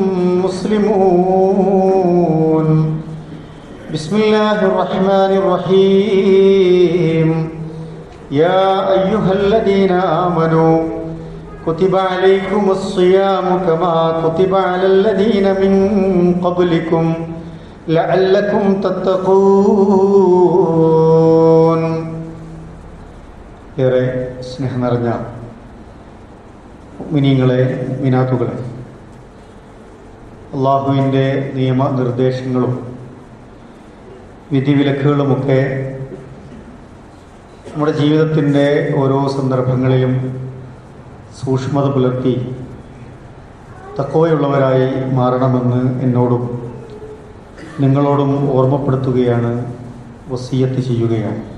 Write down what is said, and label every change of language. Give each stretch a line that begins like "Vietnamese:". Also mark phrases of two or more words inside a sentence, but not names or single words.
Arabic: مسلمون بسم الله الرحمن الرحيم يا أيها الذين آمنوا كتب عليكم الصيام كما كتب على الذين من قبلكم لعلكم تتقون.
Malayalam: ഏറെ സ്നേഹം നിറഞ്ഞ മുഅ്മിനീങ്ങളെ മുഅ്മിനാത്തുകളെ, അള്ളാഹുവിൻ്റെ നിയമനിർദ്ദേശങ്ങളും വിധിവിലക്കുകളുമൊക്കെ നമ്മുടെ ജീവിതത്തിൻ്റെ ഓരോ സന്ദർഭങ്ങളിലും സൂക്ഷ്മത പുലർത്തി തഖ്വയുള്ളവരായി മാറണമെന്ന് എന്നോടും നിങ്ങളോടും ഓർമ്മപ്പെടുത്തുകയാണ്, വസിയ്യത്ത് ചെയ്യുകയാണ്.